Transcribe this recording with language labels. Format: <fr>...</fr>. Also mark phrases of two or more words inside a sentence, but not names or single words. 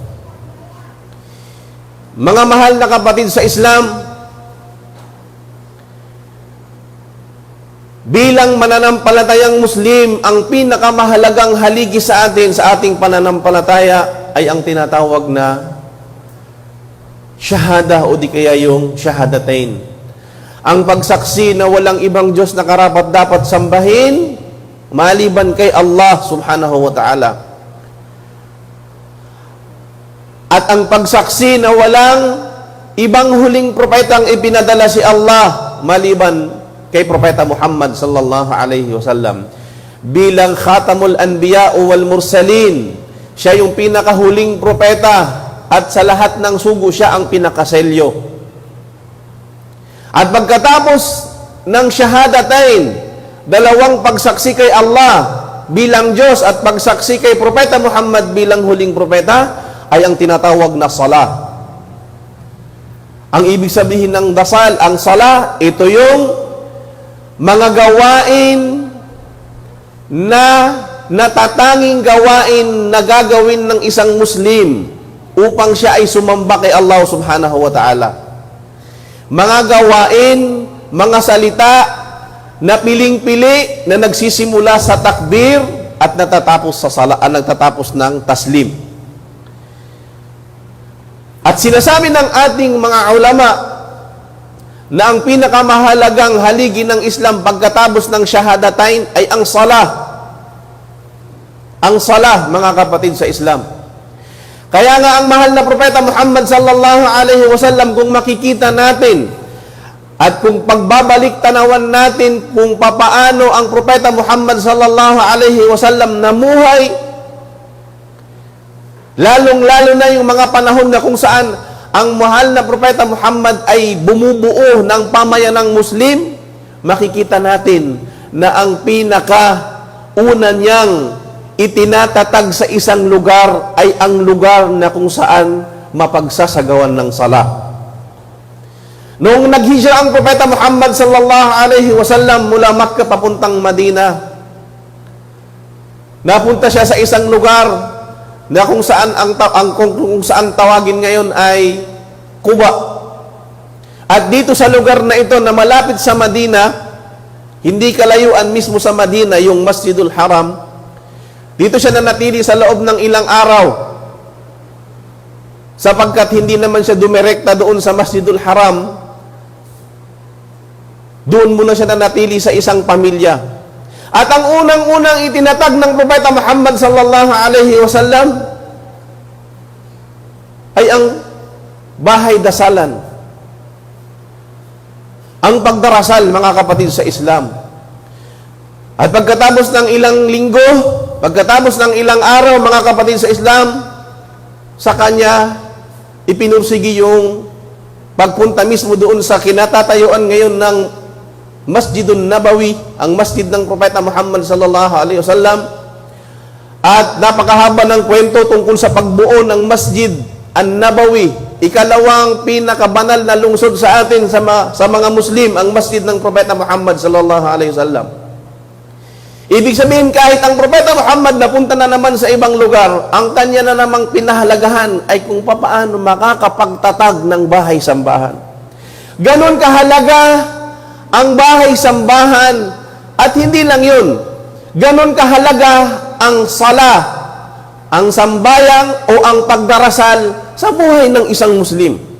<tl>Mga mahal na kapatid sa Islam, bilang mananampalatayang Muslim, ang pinakamahalagang haligi sa atin sa ating pananampalataya ay ang tinatawag na shahada, o di kaya yung shahadatain. Ang pagsaksi na walang ibang Diyos na karapat dapat sambahin maliban kay Allah</tl> <ar>سبحانه وتعالى.</ar> <tl>At ang pagsaksi na walang ibang huling propetang ipinadala si Allah maliban kay Propeta Muhammad</tl> <ar>صلى الله عليه وسلم. bilang خاتم الأنبياء والمرسلين.</ar> <tl>Siya yung pinakahuling propeta at sa lahat ng sugo siya ang pinakaselyo. At pagkatapos ng shahadatain, dalawang pagsaksi kay Allah bilang Diyos at pagsaksi kay Propeta Muhammad bilang huling propeta, ay ang tinatawag na salah. Ang ibig sabihin ng dasal, ang salah, ito yung mga gawain na natatanging gawain na gagawin ng isang Muslim upang siya ay sumamba kay Allah</tl> <ar>سبحانه وتعالى.</ar> <tl>Mga gawain, mga salita na piling-pili na nagsisimula sa takbir at natatapos sa nagtatapos ng taslim. At sinasabi ng ating mga ulama na ang pinakamahalagang haligi ng Islam pagkatapos ng shahadatain ay ang salah. Ang salah, mga kapatid sa Islam. Kaya nga ang mahal na propeta Muhammad</tl> <ar>صلى الله عليه وسلم,</ar> <tl>kung makikita natin at kung pagbabalik tanawan natin kung papaano ang propeta Muhammad</tl> <ar>صلى الله عليه وسلم</ar> <tl>namuhay, lalong-lalo na yung mga panahon na kung saan ang mahal na propeta Muhammad ay bumubuo ng pamayanang Muslim, makikita natin na ang pinaka-una niyang itinatatag sa isang lugar ay ang lugar na kung saan mapagsasagawan ng sala. Noong naghijra ang propeta Muhammad</tl> <ar>صلى الله عليه وسلم</ar> <tl>mula Makkah papuntang Madina, napunta siya sa isang lugar na kung saan kung saan tawagin ngayon ay Quba. At dito sa lugar na ito na malapit sa Madina, hindi kalayuan mismo sa Madina yung Masjidul Haram, dito siya nanatili sa loob ng ilang araw sapagkat hindi naman siya dumirekta doon sa Masjidul Haram. Doon muna siya nanatili sa isang pamilya. At ang unang-unang itinatag ng propeta Muhammad</tl> <ar>صلى الله عليه وسلم</ar> <tl>ay ang bahay dasalan. Ang pagdarasal, mga kapatid sa Islam. At pagkatapos ng ilang linggo, pagkatapos ng ilang araw, mga kapatid sa Islam, sa kanya ipinursigi yung pagpunta mismo doon sa kinatatayuan ngayon ng Masjidun Nabawi, ang masjid ng propeta Muhammad</tl> <ar>صلى الله عليه وسلم.</ar> <tl>At napakahaba ng kwento tungkol sa pagbuo ng Masjid An-Nabawi, ikalawang pinakabanal na lungsod sa atin sa mga Muslim, ang masjid ng propeta Muhammad</tl> <ar>صلى الله عليه وسلم.</ar> <tl>Ibig sabihin, kahit ang propeta Muhammad napunta na naman sa ibang lugar, ang kanya na namang pinahalagahan ay kung papaano makakapagtatag ng bahay-sambahan. Ganon kahalaga ang bahay-sambahan, at hindi lang yun, ganon kahalaga ang sala, ang sambayang o ang pagdarasal sa buhay ng isang Muslim.</tl>